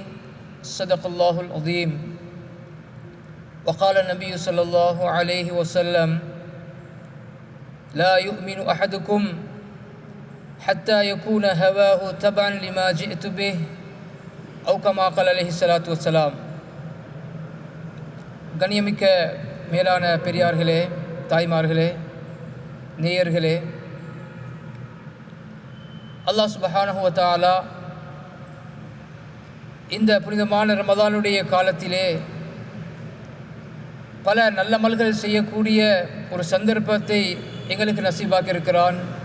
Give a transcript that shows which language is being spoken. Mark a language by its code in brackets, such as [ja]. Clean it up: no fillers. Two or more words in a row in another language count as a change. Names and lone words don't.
[ar] صدق الله العظيم. وقال النبي صلى الله عليه وسلم: لا يؤمن أحدكم حتى يكون هواه تبعا لما جئت به أو كما قال عليه الصلاة والسلام. [ta] கண்ணியமிக்க மேலான பெரியார்களே, தாய்மார்களே, நேயர்களே, அல்லாஹ் [ar] سبحانه وتعالى [ta] இந்த புனிதமான ரமதானுடைய காலத்திலே பல நல்லமல்கள் செய்யக்கூடிய ஒரு சந்தர்ப்பத்தை எங்களுக்கு நசீபாக்கி இருக்கிறான்.